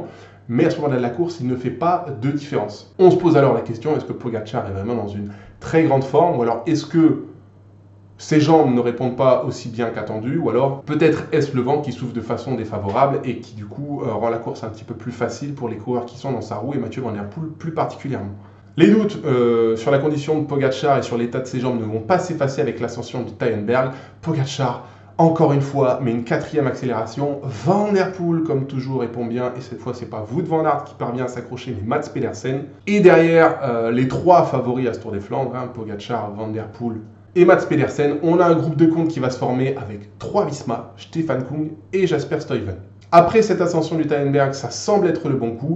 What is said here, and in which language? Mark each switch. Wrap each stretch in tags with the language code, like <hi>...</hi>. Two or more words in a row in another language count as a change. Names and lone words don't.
<fr>Mais à ce moment-là de la course, il ne fait pas de différence. On se pose alors la question, est-ce que Pogačar est vraiment dans une très grande forme, ou alors est-ce que ses jambes ne répondent pas aussi bien qu'attendu, ou alors peut-être est-ce le vent qui souffle de façon défavorable et qui du coup rend la course un petit peu plus facile pour les coureurs qui sont dans sa roue et Mathieu Van der Poel plus particulièrement. Les doutes sur la condition de Pogačar et sur l'état de ses jambes ne vont pas s'effacer avec l'ascension du Taillenberg. Pogačar encore une fois, mais une quatrième accélération. Van der Poel, comme toujours, répond bien. Et cette fois, c'est pas Wout van Aert qui parvient à s'accrocher, mais Mats Pedersen. Et derrière, les trois favoris à ce Tour des Flandres, Pogačar, Van der Poel et Mats Pedersen, on a un groupe de compte qui va se former avec 3 Visma, Stefan Kung et Jasper Stuyven. Après cette ascension du Tannenberg, ça semble être le bon coup.</fr>